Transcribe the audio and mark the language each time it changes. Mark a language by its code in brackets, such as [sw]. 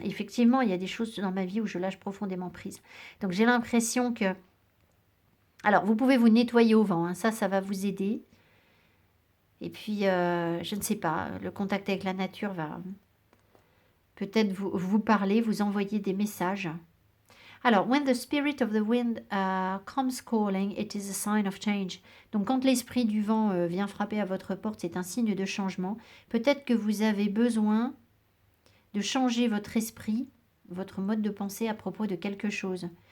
[fr] Effectivement, il y a des choses dans ma vie où je lâche profondément prise. Donc j'ai l'impression que... Alors, vous pouvez vous nettoyer au vent, hein, ça va vous aider. Et puis, je ne sais pas, le contact avec la nature va peut-être vous parler, vous envoyer des messages. [en] Alors, when the spirit of the wind comes calling, it is a sign of change. [fr] Donc, quand l'esprit du vent vient frapper à votre porte, c'est un signe de changement. Peut-être que vous avez besoin de changer votre esprit, votre mode de pensée à propos de quelque chose.